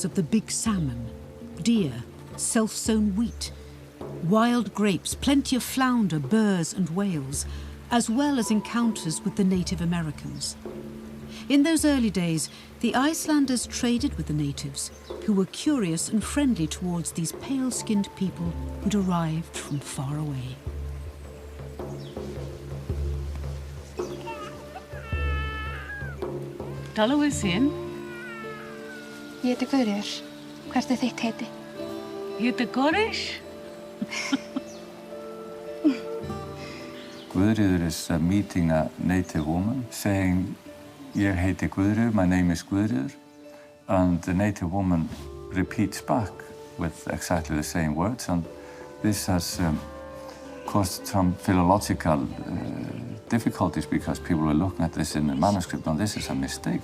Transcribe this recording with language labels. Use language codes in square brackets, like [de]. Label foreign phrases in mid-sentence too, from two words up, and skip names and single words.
[en] of the big salmon, deer, self-sown wheat, wild grapes, plenty of flounder, burrs and whales, as well as encounters with the Native Americans. In those early days, the Icelanders traded with the natives, who were curious and friendly towards these pale-skinned people who'd arrived from far away. [is] Tala við sín. Ég heiti Guðríður. Hvert þitt heiti? Ég heiti Gorish. [en] Gudrid is meeting a native woman saying, [is] "Ég heiti Gudrid, [en] my name is Gudrid," and the native woman repeats back with exactly the same words, and this has caused some philological difficulties because people were looking at this in the manuscript and this is a mistake.